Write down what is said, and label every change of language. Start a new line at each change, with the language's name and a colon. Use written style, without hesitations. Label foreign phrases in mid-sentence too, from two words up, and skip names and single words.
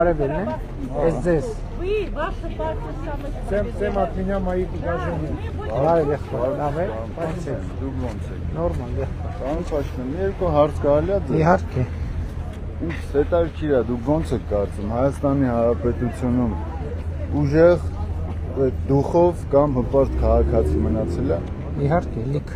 Russian: Здесь. Вы, ваша партия самая... Всем от меня мои предложения. Давай, легко. Давай,
Armenian: Նորմալ, Պարոն Փաշինյան, մի երկու հարց կարելի է ձեզ։ իհարկե։ Ինձ հետաքրքիր է, դուք ոնց եք կարծում Հայաստանի Հանրապետությունում ուժեղ դուխով կամ հպարտ քաղաքացի մնացել է։ Իհարկե, լիքը։